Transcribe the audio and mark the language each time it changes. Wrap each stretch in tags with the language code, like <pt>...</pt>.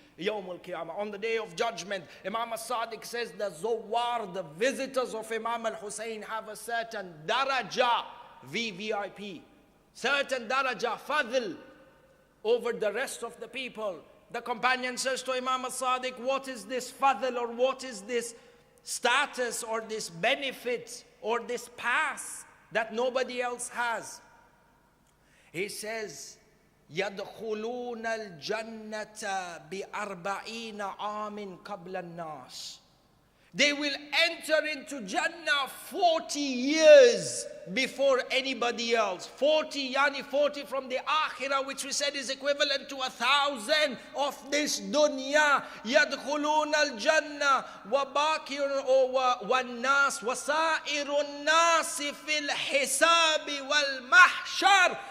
<en>Yawmul Qiyamah, on the day of judgment, Imam Sadiq says the Zawar, the visitors of Imam al-Husayn, have a certain daraja, VVIP, certain daraja, fadl, over the rest of the people. The companion says to Imam al-Sadiq, what is this fadl, or what is this status, or this benefit, or this pass that nobody else has? He says,</en> <ar>يَدْخُلُونَ الْجَنَّةَ بِأَرْبَعِينَ عَامٍ قَبْلَ النَّاسِ.</ar> <en>They will enter into Jannah 40 years before anybody else. 40, yani 40 from the Akhirah, which we said is equivalent to 1,000 of this dunya.</en> <ar>يَدْخُلُونَ الْجَنَّةِ وَبَاكِرُ وَالنَّاسِ وَسَائِرُ النَّاسِ فِي الْحِسَابِ وَالْمَحْشَرِ.</ar>